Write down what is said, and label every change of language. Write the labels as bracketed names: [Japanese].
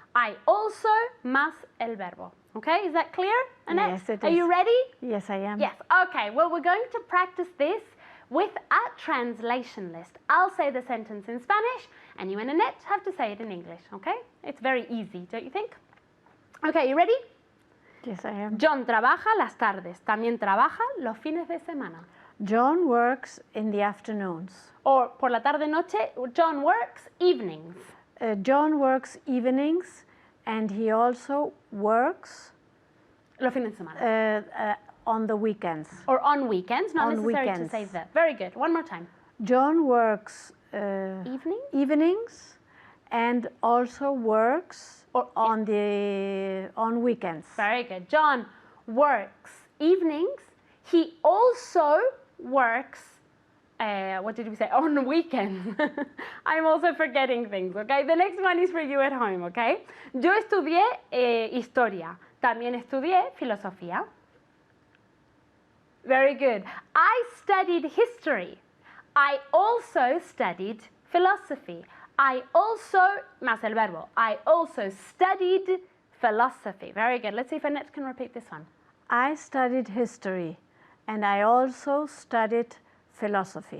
[English] I also [Spanish] más el verbo, [English] okay? Is that clear, Annette? Yes, it is. Are you ready? Yes, I am. Yes, okay. Well, we're going to practice this with a translation list. I'll say the sentence in Spanish, and you and Annette have to say it in English, okay? It's very easy, don't you think? Okay, you ready? Yes, I am. [Spanish] John trabaja las tardes. También trabaja los fines de semana. [English] John works in the afternoons. Or [Spanish] por la tarde noche, [English] John works evenings. John works evenings, and he also works [Spanish] Los fines de semana. [English] on the weekends. Or on weekends, not on necessary weekends. to say that. Very good. One more time. John works Evenings? and also works Or- on weekends. Very good. John works evenings. He also works, what did we say? On weekends. I'm also forgetting things, okay? The next one is for you at home, okay? [Spanish] Yo estudié historia. También estudié filosofía. [English] Very good. I studied history. I also studied philosophy. I also, [Spanish] más el verbo. [English] I also studied philosophy. Very good. Let's see if Annette can repeat this one. I studied history, and I also studied philosophy.